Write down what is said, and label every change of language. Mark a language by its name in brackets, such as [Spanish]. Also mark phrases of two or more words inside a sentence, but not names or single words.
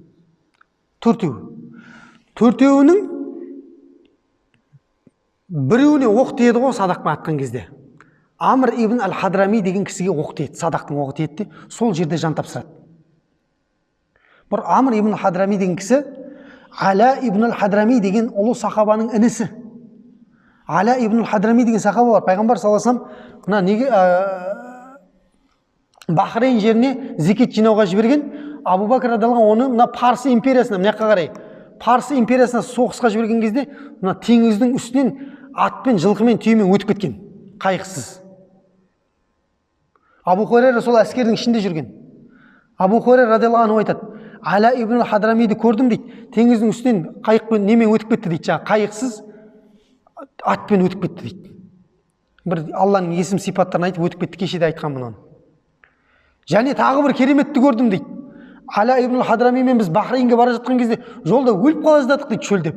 [Kazakh] 4-еуінің біреуіне оқ тиеді ғой садақпен атқан кезде. Амр ибн Ал-Хадрами деген кісіге оқ тиеді, садақтың оғы тиеді де, сол жерде жан тапсырады. Бір Амр ибн Хадрами деген кісі Ала ибн Ал-Хадрами деген ұлы сахабаның інісі. Ала ибн Ал-Хадрами деген сахаба бар. Пайғамбар [Arabic] صلى الله عليه وسلم [Kazakh] мына неге Бахрейн жеріне зекет жинауға жіберген, Абу Бакр радиаллаху оны мына Парсы империясына, мына жаққа қарай, Парсы империясына соғысқа жіберген кезде, мына теңіздің үстінен атпен, жылқымен, түйемен өтіп кеткен, қайықсыз. Абу Хурайра сол әскердің ішінде жүрген. Абу Хурайра [Arabic] رضي الله عنه [Kazakh] айтады: Ала ибн Ал-Хадрамиді көрдім дейді, теңіздің үстінен қайықпен немен өтіп кетті дейді, жаңа қайықсыз атпен өтіп кетті дейді. Бір Алланың есім сипаттарын айтып өтіп кетті, кешеде айтқан мұнан. Және тағы бір кереметті көрдім дейді. Ала ибн Ал-Хадрамимен біз Бахрейнге бара жатқан кезде жолда өліп қала жаздадық дейді, шөлдеп.